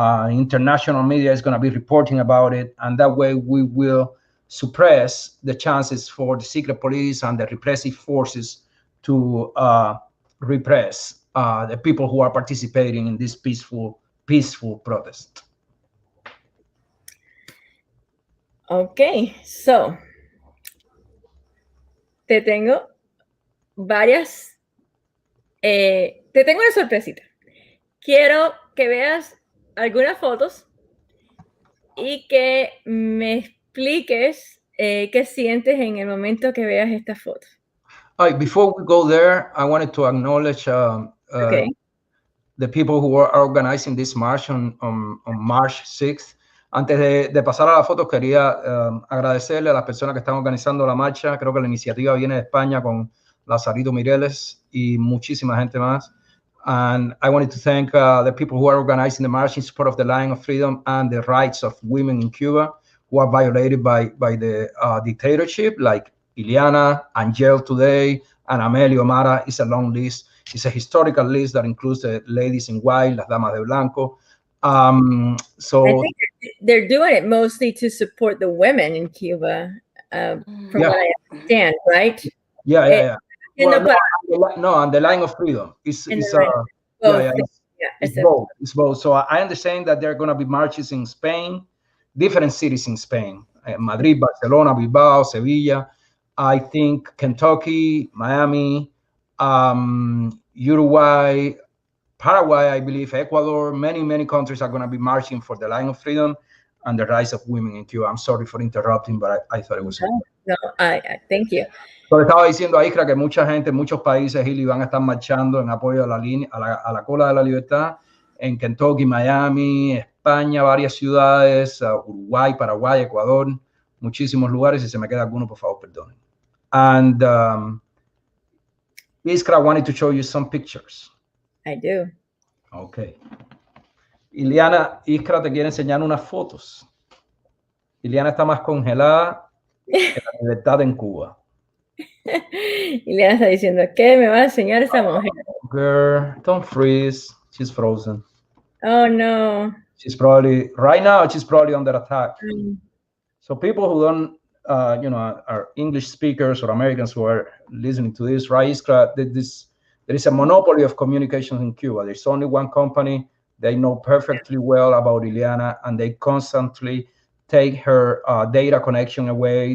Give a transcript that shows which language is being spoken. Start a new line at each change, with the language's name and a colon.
English: International media is going to be reporting about it, and that way we will suppress the chances for the secret police and the repressive forces to repress the people who are participating in this peaceful protest. Okay, so
Spanish: te tengo una sorpresita. Quiero que veas algunas fotos y que me expliques qué sientes en el momento que veas estas fotos.
English: Before we go there, I wanted to acknowledge the people who are organizing this march on March 6th.
Spanish: Antes de pasar a la foto, quería agradecerle a las personas que están organizando la marcha. Creo que la iniciativa viene de España con Lazarito Mireles y muchísima gente más.
English: And I wanted to thank the people who are organizing the march in support of the Line of Freedom and the rights of women in Cuba who are violated by the dictatorship, like Iliana, Angel today, and Amelio Mara. It's a long list. It's a historical list that includes the ladies in white,
Spanish: las damas de blanco.
English: So I think they're doing it mostly to support the women in Cuba. from what I understand, right? Yeah. Well, No, on the line of freedom. It's both. it's both. It's both. So I understand that there are going to be marches in Spain, different cities in Spain, Madrid, Barcelona, Bilbao, Sevilla. I think Kentucky, Miami, Uruguay, Paraguay, I believe, Ecuador, many countries are going to be marching for the line of freedom and the rights of women in Cuba. I'm sorry for interrupting, but I thought it was... No, thank you.
Spanish: Pero estaba diciendo a Iskra que mucha gente en muchos países Ili, van a estar marchando en apoyo a la cola de la libertad en Kentucky, Miami, España, varias ciudades, Uruguay, Paraguay, Ecuador, muchísimos lugares. Si se me queda alguno, por favor, perdonen.
English: And Iskra wanted to show you some pictures. I do. Okay.
Spanish: Iliana, Iskra te quiere enseñar unas fotos. Iliana está más congelada que la libertad en Cuba. Iliana está diciendo, ¿qué me va a enseñar esta mujer?
English: Girl, don't freeze. She's frozen. Oh, no. She's probably, right now, she's probably under attack. So people who don't, are English speakers or Americans who are listening to this, right, Iskra, there is a monopoly of communications in Cuba. There's only one company. They know perfectly well about Iliana, and they constantly take her data connection away.